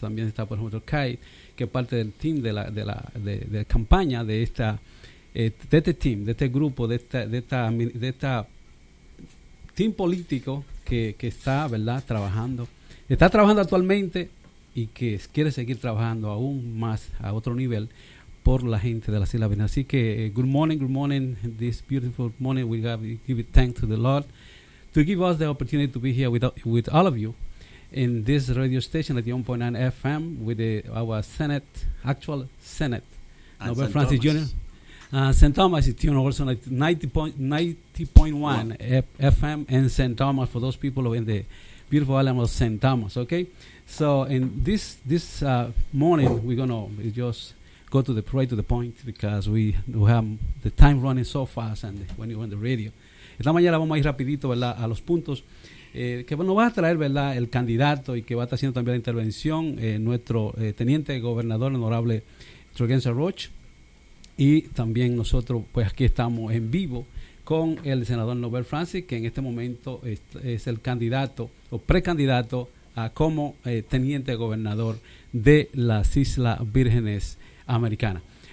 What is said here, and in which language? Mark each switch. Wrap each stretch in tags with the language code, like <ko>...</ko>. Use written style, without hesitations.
<es>También está, por ejemplo, Kai, que parte del team de la campaña de esta de este team, de este grupo, de esta team político que está, ¿verdad?, trabajando, está trabajando actualmente y que quiere seguir trabajando aún más a otro nivel por la gente de las Islas Vírgenes. Así que,</es> <en>good morning, this beautiful morning, we give thanks to the Lord to give us the opportunity to be here with all of you in this radio station at 1.9 FM with our Senate, actual Senate, Nobel Francis Jr. St. Thomas is tuned also at 90.1 FM in St. Thomas for those people in the beautiful island of St. Thomas, okay? So in this morning, we're going to just go to the parade, to the point, because we have the time running so fast and when you're on the radio.</en> <es>Esta mañana vamos a ir rapidito, ¿verdad?, a los puntos que nos va a traer, ¿verdad?, el candidato y que va a estar haciendo también la intervención nuestro teniente gobernador, honorable Trigenza Roach. Y también nosotros, pues aquí estamos en vivo con el senador Nobel Francis, que en este momento es el candidato o precandidato a como teniente gobernador de las Islas Vírgenes Americanas.</es>